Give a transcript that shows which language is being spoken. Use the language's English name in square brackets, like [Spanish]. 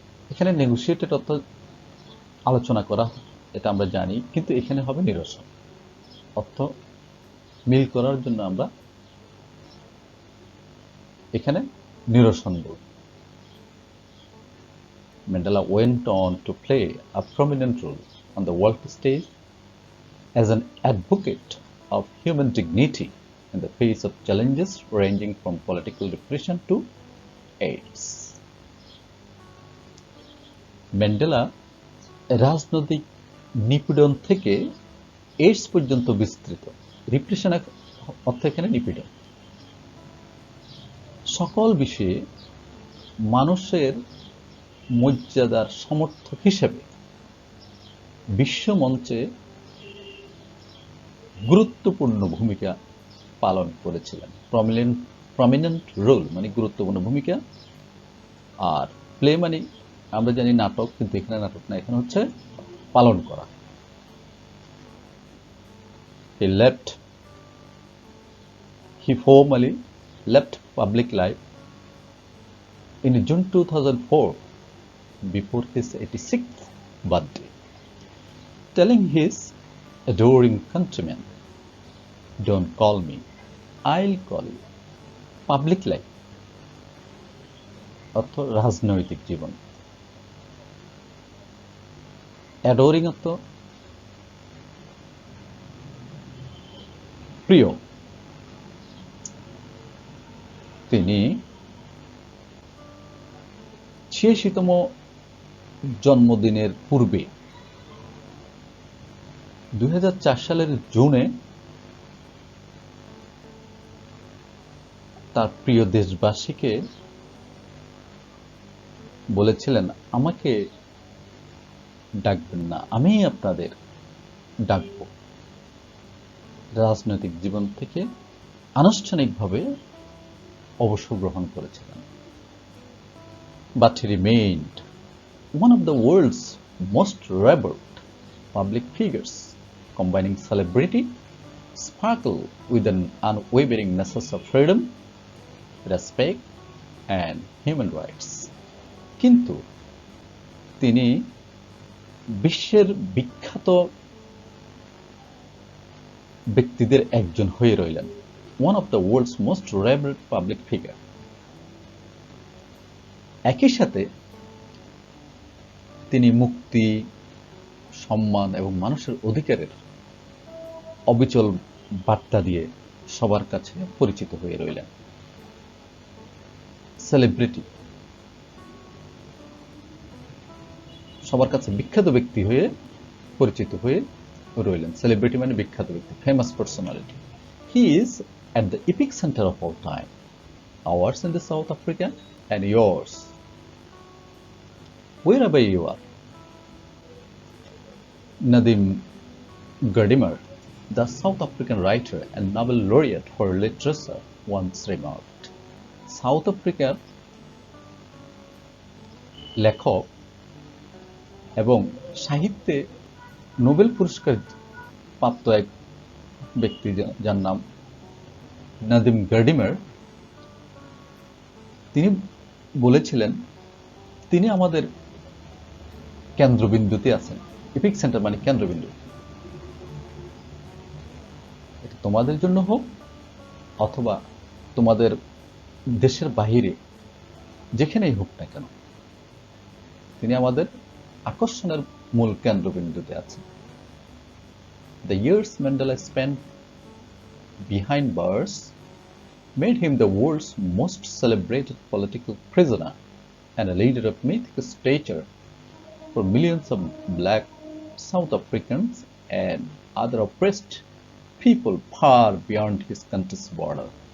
[Bangla] এখানে নেগোসিয়েটেড অর্থ আলোচনা করা, এটা আমরা জানি, কিন্তু এখানে হবে নিরসন অর্থ মিল করার জন্য আমরা এখানে নিরসন বলব। [English] Mandela went on to play a prominent role on the world stage as an advocate of human dignity in the face of challenges ranging from political repression to AIDS. [Bangla] Mandela রাজনৈতিক নিপীড়ন থেকে এইডস পর্যন্ত বিস্তৃত, repression অর্থ এখানে নিপীড়ন, সকল বিষয়ে মানুষের মর্যাদার সমর্থক হিসেবে বিশ্বমঞ্চে গুরুত্বপূর্ণ ভূমিকা পালন করেছিলেন। প্রমিনেন্ট রোল মানে গুরুত্বপূর্ণ ভূমিকা, আর প্লে মানে আমরা জানি নাটক, কিন্তু এখানে নাটক না, এখানে হচ্ছে পালন করা। [English] He formally left public life in June 2004 before his 86th birthday. telling his adoring countrymen, "Don't call me, I'll call you." [Bangla] Public life অর্থ রাজনৈতিক জীবন, অ্যাডোরিং অর্থ প্রিয়। তিনি ৮৬তম জন্মদিনের পূর্বে ২০০৪ সালের জুনে তার প্রিয় দেশবাসীকে বলেছিলেন, আমাকে ডাকবেন না, আমি আপনাদের ডাকব। রাজনৈতিক জীবন থেকে আনুষ্ঠানিকভাবে অবসর গ্রহণ করেছিলেন। [English] But he remained one of the world's most revered public figures, combining celebrity, sparkle with an unwavering message of freedom, respect and human rights. [Bangla] কিন্তু তিনি বিশ্বের বিখ্যাত ব্যক্তিদের একজন হয়ে রইলেন, [English] one of the world's most revered public figure. [Bangla] একই সাথে তিনি মুক্তি, সম্মান এবং মানুষের অধিকারের অবিচল বার্তা দিয়ে সবার কাছে পরিচিত হয়ে রইলেন। সেলিব্রিটি, সবার কাছে বিখ্যাত ব্যক্তি হয়ে পরিচিত হয়ে রইলেন। সেলিব্রিটি মানে বিখ্যাত ব্যক্তি, [English] Famous personality. He is at the epic center of our time, ours in the South Africa and yours wherever you are. Nadim Gadimer, the South African writer and Nobel laureate for literature, once remarked, South Africa [Bangla] লেখক এবং সাহিত্যে Nobel পুরস্কার প্রাপ্ত এক ব্যক্তি যার নাম নাদিম গার্ডিমার, তিনি বলেছিলেন তিনি আমাদের কেন্দ্রবিন্দুতে আছেন। এপিক সেন্টার মানে কেন্দ্রবিন্দু। এটা তোমাদের জন্য হোক অথবা তোমাদের দেশের বাহিরে যেখানেই হোক না কেন, তিনি আমাদের আকর্ষণের মূল কেন্দ্রবিন্দুতে আছেন। [English] The years Mandela spent behind bars made him the world's most celebrated political prisoner and a leader of mythic stature for millions of black South Africans and other oppressed people far beyond his country's border.